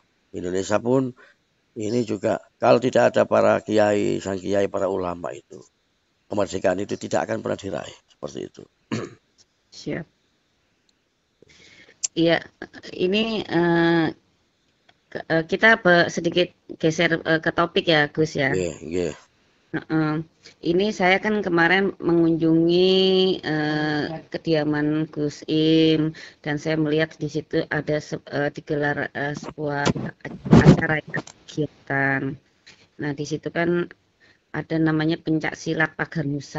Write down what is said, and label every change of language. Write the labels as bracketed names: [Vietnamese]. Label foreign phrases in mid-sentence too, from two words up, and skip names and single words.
[Indonesian] Indonesia pun ini juga kalau tidak ada para kiai, sang kiai, para ulama itu, kemerdekaan itu tidak akan pernah diraih seperti itu. Siap. Iya, ini kita sedikit geser ke topik ya, Gus ya. [Javanese] Nggih, nggih. Heeh. [Indonesian] Ini saya kan kemarin mengunjungi kediaman Gus Im dan saya melihat di situ ada digelar sebuah acara ya, kegiatan. Nah, di situ kan ada namanya pencak silat Pagar Nusa.